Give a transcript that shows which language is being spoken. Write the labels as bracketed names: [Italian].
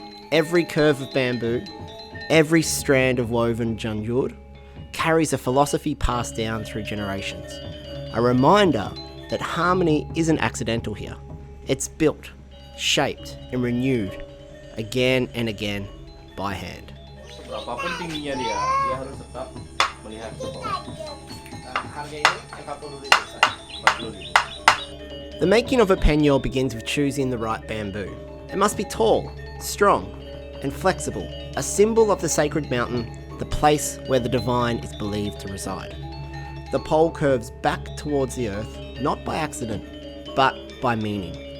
[English] Every curve of bamboo, every strand of woven janjur, carries a philosophy passed down through generations. A reminder that harmony isn't accidental here. It's built, shaped, and renewed again and again by hand. [Indonesian] Berapapun tingginya dia harus tetap melihat ke bawah. Harga ini 40.000. [English] The making of a Penjor begins with choosing the right bamboo. It must be tall, strong, and flexible, a symbol of the sacred mountain, the place where the divine is believed to reside. The pole curves back towards the earth, not by accident, but by meaning.